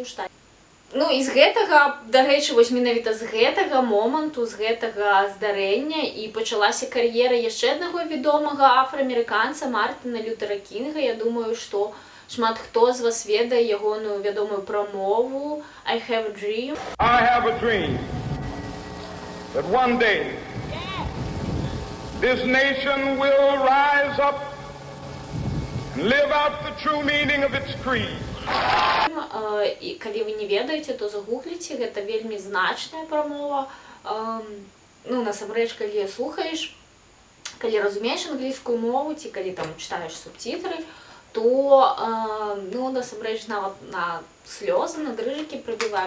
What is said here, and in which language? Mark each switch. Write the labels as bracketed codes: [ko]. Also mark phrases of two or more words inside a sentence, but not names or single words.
[be] Ну і з гэтага, дарэчы, вось менавіта з гэтага моманту, з гэтага здарэння і пачалася кар'ера яшчэ аднаго вядомага афраамерыканца Мартына Лютэра Кінга. Я думаю, што шмат хто з вас ведае ягоную вядомую прамову I have a dream. [en] I have a dream that one day this nation will rise up and live out the true meaning of its creed. [be] І калі вы не ведаеце, то загугліце, гэта вельмі значная прамова. Ну, насамрэч, калі слухаеш, калі разумееш англійскую мову, ці калі там чытаеш субцітры, то, ну, насамрэч, нават на слёзы, на дрыжыкі прабівае.